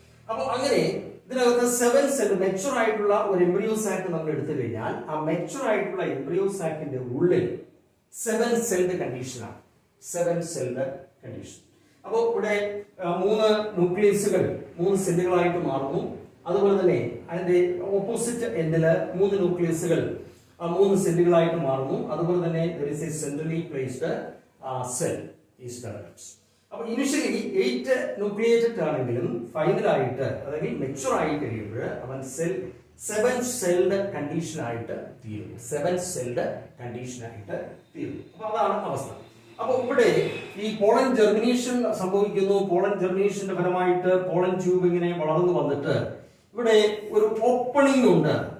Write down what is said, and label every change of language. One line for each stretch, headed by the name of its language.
Malayalam: അപ്പൊ അങ്ങനെ ഇതിനകത്ത് 7 സെൽ മെച്ചുർ ആയിട്ടുള്ള ഒരു എംബ്രിയോ സാക്ക് നമ്മൾ എടുത്തു കഴിഞ്ഞാൽ ആ മെച്ചുർ ആയിട്ടുള്ള എംബ്രിയോ സാക്കിന്റെ ഉള്ളിൽ 7 സെൽഡ് കണ്ടീഷനാണ്, 7 സെൽഡ് കണ്ടീഷൻ. അപ്പോൾ ഇവിടെ 3 ന്യൂക്ലിയസുകൾ 3 സെല്ലുകളായിട്ട് മാറുന്നു. അതുപോലെ തന്നെ അതിന്റെ ഓപ്പോസിറ്റ് എൻഡില് 3 ന്യൂക്ലിയസുകൾ 3 സെല്ലുകളായിട്ട് മാറുന്നു. അതുപോലെ തന്നെ
English: there is a centrally placed cell is developed.
Malayalam: അപ്പൊ ഇനിഷ്യലി 8 ന്യൂക്ലിയേറ്റഡ് ആണെങ്കിലും ഫൈനലായിട്ട് അല്ലെങ്കിൽ മെച്ചുർ ആയി കഴിയുമ്പോൾ അവൻ 7 സെൽഡ് കണ്ടീഷൻ ആയിട്ട് തീരുന്നു, 7 സെൽഡ് കണ്ടീഷൻ ആയിട്ട് തീരുന്നു. അപ്പൊ അതാണ് അവസ്ഥ. അപ്പൊ ഇവിടെ ഈ പോളൻ ജെർമിനേഷൻ സംഭവിക്കുന്നു. പോളൻ ജെർമിനേഷന്റെ ഫലമായിട്ട് പോളൻ ട്യൂബ് ഇങ്ങനെ വളർന്നു വന്നിട്ട് ഇവിടെ ഒരു ഓപ്പണിംഗ് ഉണ്ട്.